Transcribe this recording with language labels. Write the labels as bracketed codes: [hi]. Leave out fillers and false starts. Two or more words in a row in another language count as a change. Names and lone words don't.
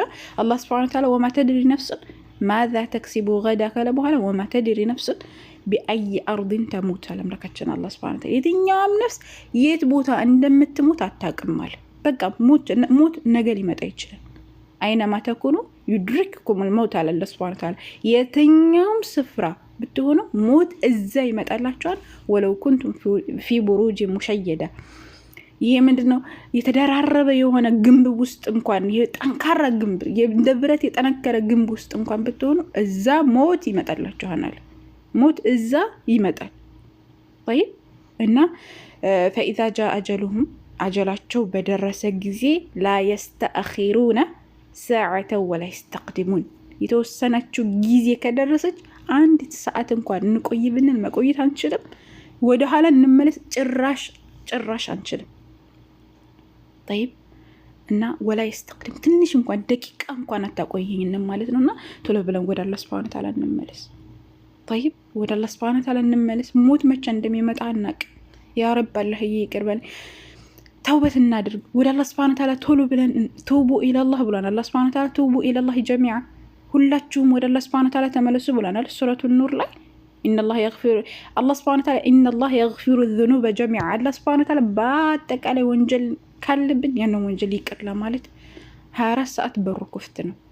[am] አላህ [ar] سبحانه وتعالى وما تدري نفس ماذا تكسب غدا [am] ካለ በኋላ [ar] وما تدري نفس بأي أرض تموت [am] አለምራካችን አላህ [ar] سبحانه وتعالى [am] የትኛውም ነፍስ የት ቦታ እንደምትሞት አታውቅም። በቃ ሞት ነገ ሊመጣ ይችላል። [ar] أينما تكونوا يدرككم الموت [am] አለ አላህ [ar] سبحانه وتعالى [am] የትኛውም ስፍራ ብትሆኑ ሞት እዛ ይመጣላችኋል። [ar] ولو كنتم في بروج مشيدة [am] ይሄ ምንድነው? የተደራረበ የሆነ ግንብ ውስጥ እንኳን የጠንካራ ግንብ እንደ ብረት የጠነከረ ግንብ ውስጥ እንኳን ብትሆኑ እዛ ሞት ይመጣላችኋል። ሞት እዛ ይመጣል። طيب እና [ar] فاذا جاء اجلهم [am] አጀላቸው በደረሰ ጊዜ [ar] لا يستأخرون ساعة ولا يستقدمون [am] የተወሰነችው ጊዜ ከደረሰች አንድ ሰዓት እንኳን እንቆይ ብንል መቆየት አንችልም። ወደ ኋላ እንመለስ ጭራሽ አንችልም። طيب እና [ar] ولا يستقدم [am] ትንሽ እንኳን ደቂቃ እንኳን አታቆየኝንም ማለት ነውና ቶሎ ብለን ወደ አላህ [ar] سبحانه وتعالى [am] እንመለስ። طيب ወደ አላህ [ar] سبحانه وتعالى [am] እንመለስ። ሞት መቼ እንደሚመጣ አናቅ። ያ ረብ አላህ ይቅርበን። ተውበት እናድርግ ወደ አላህ [ar] سبحانه وتعالى [am] ቶሎ ብለን [ar] توبوا إلى الله [am] ብሏል። አላህ [ar] سبحانه وتعالى توبوا إلى الله جميعا [am] ሁላችሁም ወደ አላህ [ar] سبحانه وتعالى [am] ተመለሱ ብሏል። ሱረቱን ኑር ላይ [ar] إن الله يغفر [am] አላህ [ar] سبحانه وتعالى إن الله يغفر [am] الذنوب ጀሚዓ አላህ [ar] سبحانه وتعالى [am] በአጠቃላይ ወንጀል ካለብን ያንን ወንጀል ይቅር ለማለት 24 ሰዓት በሩ ክፍት ነው።